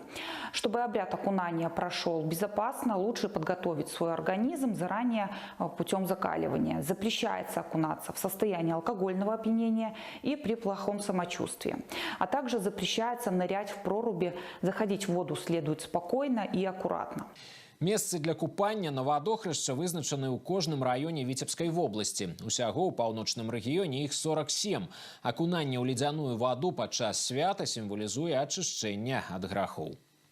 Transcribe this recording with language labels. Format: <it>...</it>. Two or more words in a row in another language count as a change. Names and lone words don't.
<ru>Чтобы обряд окунания прошел безопасно, лучше подготовить свой организм заранее путем закаливания. Запрещается окунаться в состоянии алкогольного опьянения и при плохом самочувствии. А также запрещается нырять в проруби, заходить в воду следует спокойно и аккуратно.</ru> <be>Месцы для купання на вадохрышча вызначаны ў кожным раёне Віцебскай вобласці. Усяго ў паўночным рэгіёне іх 47. Акунанне ў ледзяную ваду падчас свята сімвалізуе ачышчэнне ад грахоў.</be>